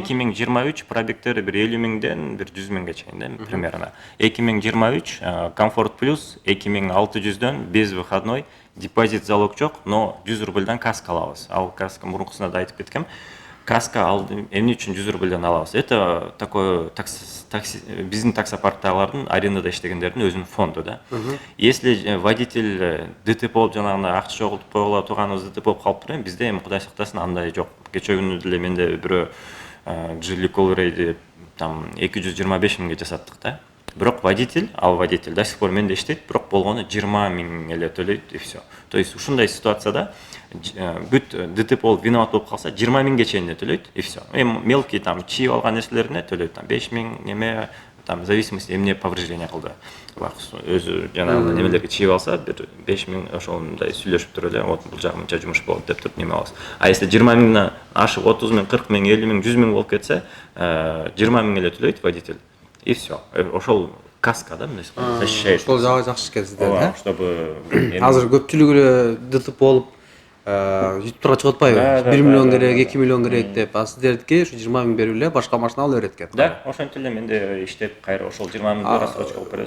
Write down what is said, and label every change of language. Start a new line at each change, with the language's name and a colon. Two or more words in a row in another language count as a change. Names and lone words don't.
Kyrgyz: 2023 пробегтери бир 50 миңден бир 100 миңге чейин да, примерно. 2023 комфорт плюс 2600дөн
Russian: без выходной,
Kyrgyz: депозит залог жок, но 100 рубльдан каска алабыз. Ал каска мурункусунда да айтып кеткем. Каска эмне үчүн 100 рубльдан алабыз?
Russian: Это такой
Kyrgyz: биздин таксопарктагылардын арендада иштегендердин өзүнүн фонду да.
Russian: Если водитель
Kyrgyz: ДТП болуп жанагындай акча жоготуп койгула турганыбыз ДТП болуп калыптыр, бизде эми Кудай сактасын андай жок. Кече күнү деле менде бирөө Geely Coloray'ди там 225 миңге жасаттык да. Бирок водитель
Russian: до сих пор
Kyrgyz: менде иштейт, бирок болгону 20 миң эле төлөйт
Russian: и все. То есть
Kyrgyz: ушундай ситуацияда бүт ДТП болуп виноват болуп калса 20 миңге чейин төлөйт
Russian: и все.
Kyrgyz: Эми мелкий там чийип алган нерселерине төлөйт там 5 миң неме,
Russian: там в зависимости эмне повреждение кылды.
Kyrgyz: Өзү жанагы немелерге чийип алса бир 5 миң ошондой сүйлөшүп туруп эле, вот бул жагы мынча жумуш болот деп туруп неме алабыз.
Russian: А если
Kyrgyz: 20 миңден ашып 30 миң, 40 миң, 50 миң, 100 миң болуп кетсе, 20 миң эле төлөйт водитель.
Russian: И все.
Kyrgyz: Ошол каска да, мындай защищает. Ошол жагы жакшы экен сиздер, да?
Russian: Чтобы
Kyrgyz: азыр көпчүлүгү эле ДТП болуп ютубга чыгып атпайбы? 1 миллион керек, 2 миллион керек деп. А сиздердики ушу 20 миң берип эле башка машина алып берет экен. Да, ошентип эле менде иштеп кайра ошол 20 миңди рассрочка кылып беребиз.